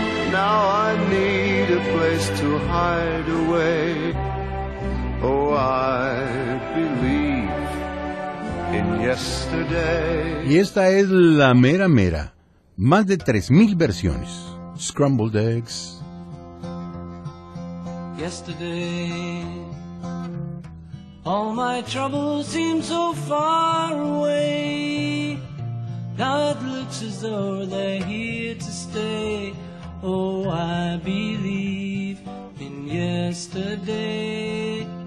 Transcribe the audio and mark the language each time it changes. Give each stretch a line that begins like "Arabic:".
English: Now I need a place to hide away. Oh, I believe in yesterday.
Spanish: Y esta es la mera mera, más de 3,000 versiones.
English: Scrambled eggs. Yesterday, all my troubles seem so far away. Now it looks as though they're here to stay. Oh, I believe in yesterday.